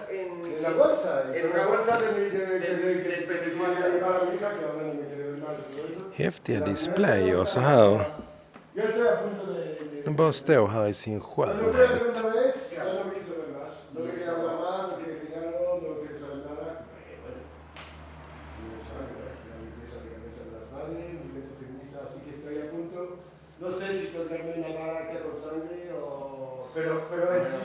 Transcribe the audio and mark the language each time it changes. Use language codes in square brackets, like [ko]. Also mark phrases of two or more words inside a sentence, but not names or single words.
[es] En la bolsa, en una bolsa del [sv] Häftiga displayer så här. Den bara står här i sin skönhet. [es] No sé si colgarme una maraca con sangre o... Pero en sí...